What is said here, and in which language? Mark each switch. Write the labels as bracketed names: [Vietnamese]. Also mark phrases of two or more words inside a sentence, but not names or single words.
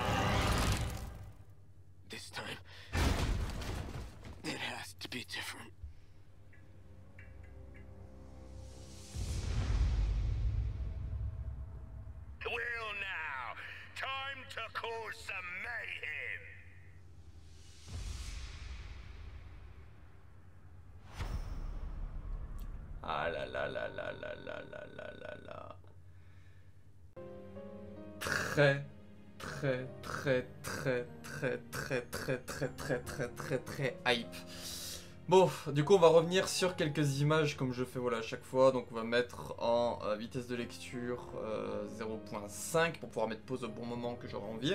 [English] This time, it has to be different. Well now, time to cause some mayhem. [French] Ah là là là là là là là là là là. Très hype. Bon, du coup on va revenir sur quelques images comme je fais voilà à chaque fois. Donc on va mettre en vitesse de lecture 0.5 pour pouvoir mettre pause au bon moment que j'aurai envie.